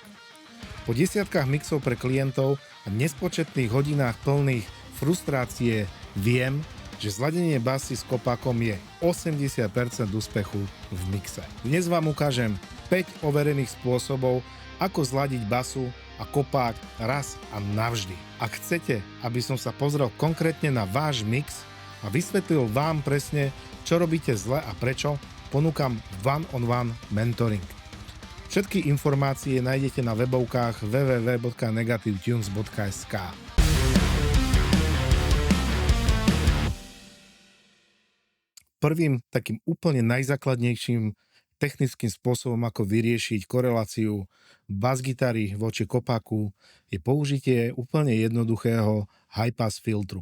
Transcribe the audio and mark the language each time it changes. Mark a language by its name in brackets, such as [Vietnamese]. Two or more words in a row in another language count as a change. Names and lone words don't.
[Slovak] Po desiatkách mixov pre klientov a nespočetných hodinách plných frustrácie viem, že zladenie basy s kopákom je 80% úspechu v mixe. Dnes vám ukážem 5 overených spôsobov, ako zladiť basu a kopák raz a navždy. Ak chcete, aby som sa pozrel konkrétne na váš mix a vysvetlil vám presne, čo robíte zle a prečo, ponúkam [English] one-on-one mentoring. [Slovak] Všetky informácie nájdete na webovkách www.negativetunes.sk. Prvým takým úplne najzákladnejším technickým spôsobom, ako vyriešiť koreláciu basgitary voči kopáku, je použitie úplne jednoduchého high-pass filtru.